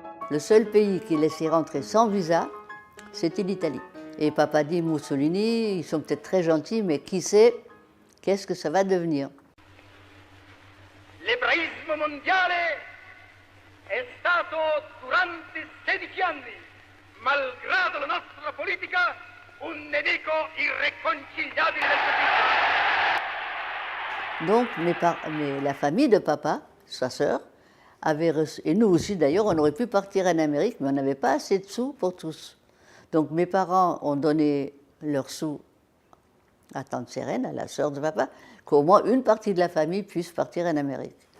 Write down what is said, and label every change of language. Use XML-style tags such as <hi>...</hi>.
<fr>Le seul pays qui laissait rentrer sans visa, c'était l'Italie. Et papa dit, Mussolini, ils sont peut-être très gentils, mais qui sait, qu'est-ce que ça va devenir? L'hébraïsme mondiale</fr> <it>è stato durante 16 anni, malgrado la nostra politica, un nemico irréconciliabile del fascismo.</it> <fr>Donc la famille de papa, sa sœur, avait reçu, et nous aussi d'ailleurs, on aurait pu partir en Amérique, mais on n'avait pas assez de sous pour tous. Donc mes parents ont donné leurs sous à tante Sérène, à la sœur de papa, qu'au moins une partie de la famille puisse partir en Amérique.</fr>